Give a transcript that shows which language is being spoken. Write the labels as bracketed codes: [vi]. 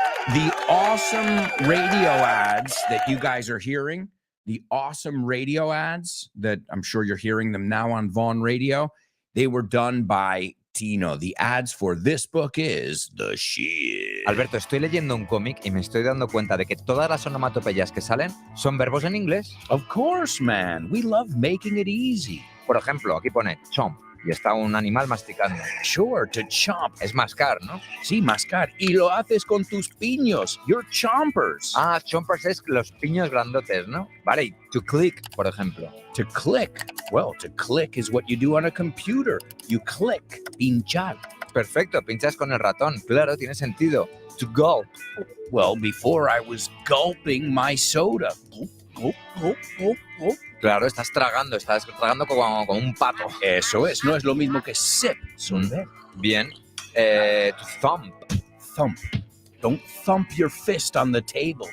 [en] The awesome radio ads that you guys are hearing, the awesome radio ads that I'm sure you're hearing them now on Vaughn Radio, they were done by Tino. The ads for this book is the shit. [es] Alberto, estoy leyendo un cómic y me estoy dando cuenta de que todas las onomatopeyas que salen son verbos en inglés. [en] Of course, man. We love making it easy. [es] Por ejemplo, aquí pone chomp y está un animal masticando. [en] Sure, to chomp. [es] Es mascar, ¿no? Sí, mascar. Y lo haces con tus piños. [en] Your chompers. [es] Ah, chompers es los piños grandotes, ¿no? Vale, y to click, por ejemplo. [en] To click. Well, to click is what you do on a computer. You click. Pinchar. [es] Perfecto, pinchas con el ratón. Claro, tiene sentido. To gulp. [en] Well, before I was gulping my soda. Gulp, gulp, gulp, gulp, gulp. [es] Claro, estás tragando como un pato. Eso es, no es lo mismo que sip. Bien. To thump. [en] Thump. Don't thump your fist on the table.